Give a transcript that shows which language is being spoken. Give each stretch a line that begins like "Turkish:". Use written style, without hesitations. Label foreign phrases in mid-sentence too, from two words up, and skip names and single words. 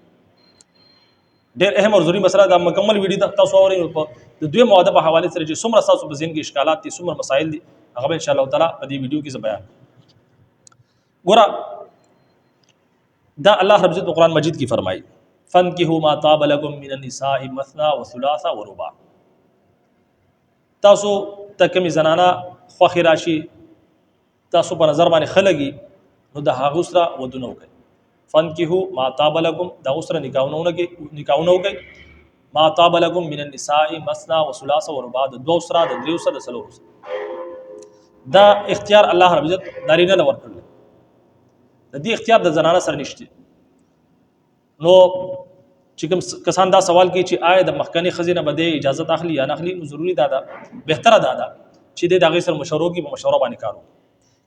Pashto: ډېر اهم او ضروري مسله دا مکمل ویډیو تاسو اورئ. په د دویم واده په حواله سره چې څومره تاسو په ذهن کې اشکالات دي، څومره مسایل دي، هغه به
Arabic: ان شاء الله تعالی
Pashto: په دې ویډیو کې زه بیان ګوره. دا الله رب عزت قرآن مجید کی فرمائی
Arabic: فانکحوا ما طاب لکم من النساء مثنى وثلاث ورباع.
Pashto: تاسو ته کومې زنانه خوښې راشي، تاسو په نظر باندې ښه لګي نو د هغو سره ودونه وکړئ.
Arabic: فانکحوا ما طاب لکم،
Pashto: د هغو سره نکاحونه وکړئ.
Arabic: ما طاب لکم من النساء مثنى وثلاث ورباع،
Pashto: د دوو سره، د دریو سره، د څلورو سره. دا اختیار الله رب عزت نارینه له ورکړل، د دې اختیار د زنانه سره نشته. نو چې کوم کسان دا سوال کوي چې آیا د مخکنی ښځې نه به د اجازت اخلي یا نه اخلي، نو ضروري دا ده، بهتره دا ده چې د هغې سره مشوره وکړي، په مشوره باندې کار وکړي.